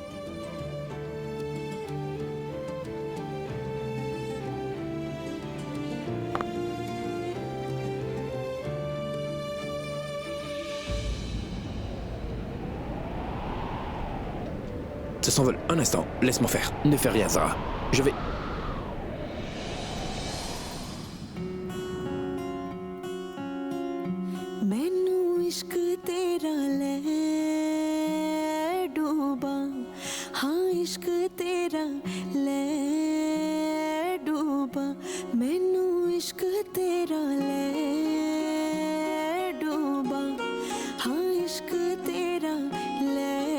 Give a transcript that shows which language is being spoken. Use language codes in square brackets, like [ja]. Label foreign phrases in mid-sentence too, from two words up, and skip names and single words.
[fr] Ça s'envole. Un instant, laisse-moi faire. Ne fais rien, Zara. Je vais... [pa] ਮੈਨੂੰ ਇਸ਼ਕ ਤੇਰਾ ਲੈ ਡੁੱਬਾ ਹਾਂ ਇਸ਼ਕ ਤੇਰਾ ਲੈ ਡੁੱਬਾ ਮੈਨੂੰ ਇਸ਼ਕ ਤੇਰਾ ਲੈ ਡੁੱਬਾ ਹਾਂ ਇਸ਼ਕ ਤੇਰਾ ਲੈ